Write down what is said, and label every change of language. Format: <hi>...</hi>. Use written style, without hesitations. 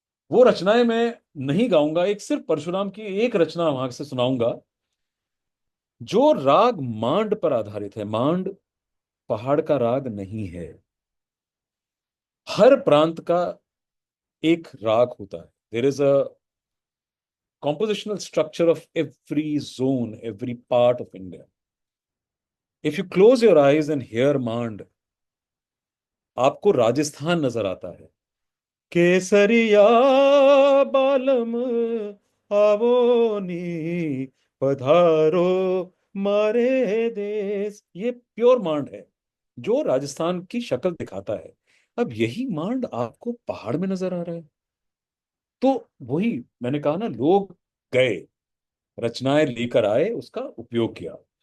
<hi>वो रचनाएं मैं नहीं गाऊंगा, एक सिर्फ परशुराम की एक रचना वहां से सुनाऊंगा, जो राग मांड पर आधारित है। मांड पहाड़ का राग नहीं है, हर प्रांत का एक राग होता है।</hi> <en>There is a compositional structure of every zone, every part of India. If you close your eyes and hear Mand,</en> <hi>आपको राजस्थान नजर आता है। केसरिया बालम आवो नी पधारो मारे देश, ये प्योर मांड है जो राजस्थान की शक्ल दिखाता है। अब यही मांड आपको पहाड़ में नजर आ रहा है। तो वही मैंने कहा ना, लोग गए, रचनाएं लेकर आए, उसका उपयोग किया।</hi>